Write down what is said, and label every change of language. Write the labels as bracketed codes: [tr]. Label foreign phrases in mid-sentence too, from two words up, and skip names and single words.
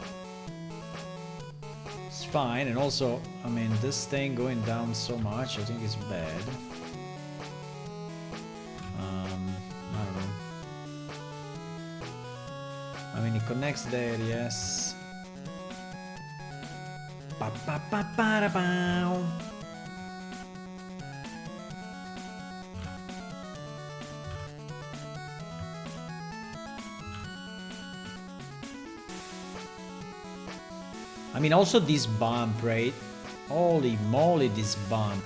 [en] It's fine, and also, I mean, this thing going down so much, I think it's bad. I don't know. I mean, it connects there, yes. Pa pa pa pa da pow. I mean, also this bump, right? Holy moly, this bump.